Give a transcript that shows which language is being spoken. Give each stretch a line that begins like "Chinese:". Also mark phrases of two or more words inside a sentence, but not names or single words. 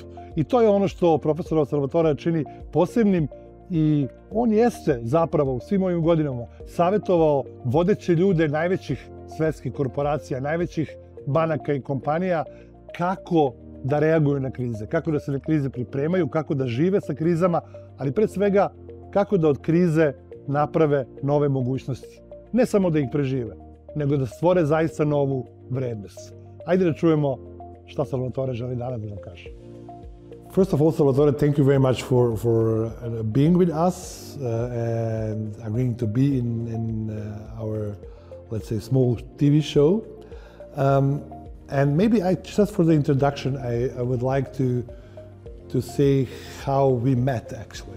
Serbian: I to je ono što profesora Salvatore čini posebnim i on jeste zapravo u svim ovim godinama savjetovao vodeće ljude najvećih svetskih korporacija, najvećih banaka i kompanija kako da reaguju na krize, kako da se na krize pripremaju, kako da žive sa krizama, ali pre svega kako da od krize naprave nove mogućnosti. Ne samo da ih prežive, nego da stvore zaista novu vrednost. Ajde da čujemo šta Salvatore želi danas da nam kaže.
English: First of all, Salvatore, thank you very much for being with us and agreeing to be in our, let's say, small TV show. And maybe just for the introduction, I would like to say how we met actually.